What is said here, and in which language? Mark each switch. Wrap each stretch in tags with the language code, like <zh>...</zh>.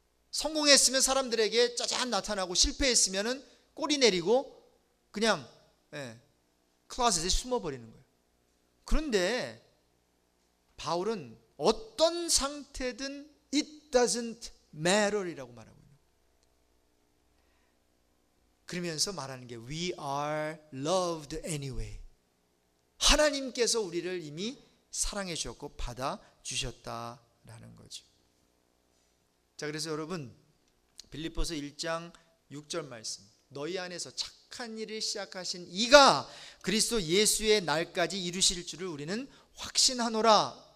<ko>성공했으면 사람들에게 짜잔 나타나고, 실패했으면 꼬리 내리고 그냥 클로젯에 숨어버리는 거예요. 그런데 바울은 어떤 상태든</ko> <en>it doesn't matter</en> <ko>이라고 말하고 있는 거예요. 그러면서 말하는 게</ko> <en>we are loved anyway.</en> <ko>하나님께서 우리를 이미 사랑해 주셨고 받아주셨다라는 거죠. 자, 그래서 여러분 빌립보서 1장 6절 말씀, 너희 안에서 착한 일을 시작하신 이가 그리스도 예수의 날까지 이루실 줄을 우리는 확신하노라.</ko>